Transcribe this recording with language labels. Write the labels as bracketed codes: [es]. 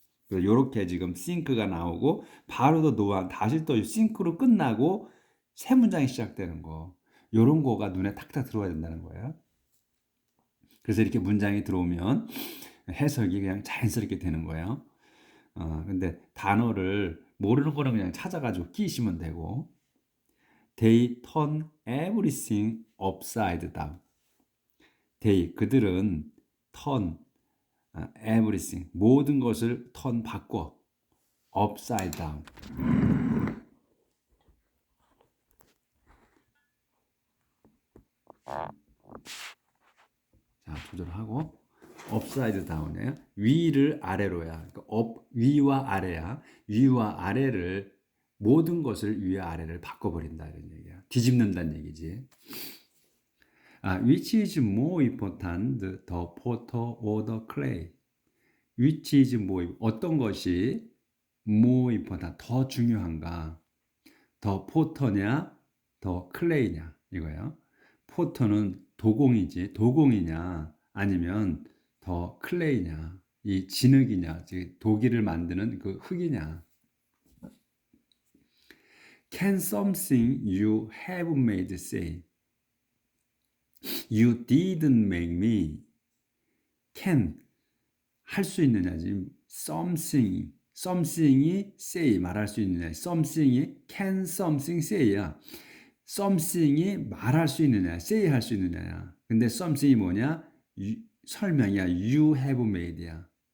[ko] 이렇게 지금 think가 나오고 바로 또 know, 다시 또 think로 끝나고 새 문장이 시작되는 거, 이런 거가 눈에 탁탁 들어와야 된다는 거예요. 그래서 이렇게 문장이 들어오면 해석이 그냥 자연스럽게 되는 거예요. 근데 단어를 모르는 거는 그냥 찾아가지고 끼시면 되고. [en] They turn everything upside down. [ko] 그들은 [en] turn, everything, [ko] 모든 것을 바꿔. [en] upside down. [ko] 자, 조절하고. [en] upside down이에요. [ko] 위를 아래로야. 그러니까 위와 아래야. 위와 아래를, 모든 것을 위와 아래를 바꿔버린다 이런 얘기야. 뒤집는다는 얘기지. [en] which is more important, the potter or the clay? Which is more, [ko] 어떤 것이 [en] more important, [ko] 더 중요한가? 더 포터냐, 더 클레이냐 이거예요. 포터는 도공이지, 도공이냐, 아니면 더 클레이냐, 이 진흙이냐, 즉 도기를 만드는 그 흙이냐. [en] Can something you have made say? You didn't make me. [ko] Can 할 수 있느냐 지금 something이 say 말할 수 있느냐 something이 [en] can something say [ko] 야 something이 말할 수 있느냐 say 할 수 있느냐야 근데 something이 뭐냐 설명이야 [en] you have made [ko] 야